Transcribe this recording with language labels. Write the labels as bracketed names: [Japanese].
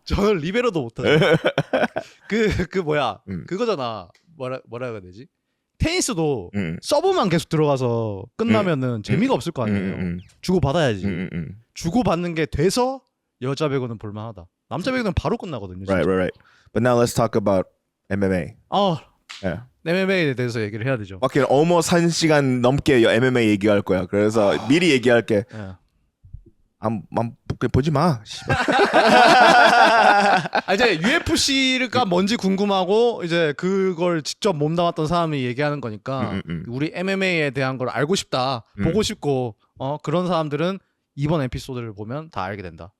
[Korean] 저는 리베로도 못해요. 그 뭐야 그거잖아. 뭐라 해야 되지? 테니스도 서브만 계속 들어가서 끝나면은 재미가 없을 거 아니에요. 주고 받아야지. 주고 받는 게 돼서 여자 배구는 볼만하다. 남자 배구는 바로 끝나거든요. 진짜. [English] Right. But now let's talk about MMA. Yeah. [Korean] MMA에 대해서 얘기를 해야 되죠. 오케이, almost 1시간 넘게 MMA 얘기할 거야. 그래서 미리 얘기할게. 예. 보지 마. 이제 UFC가 뭔지 궁금하고 이제 그걸 직접 몸담았던 사람이 얘기하는 거니까 우리 MMA에 대한 걸 알고 싶다, 보고 싶고 그런 사람들은 이번 에피소드를 보면 다 알게 된다.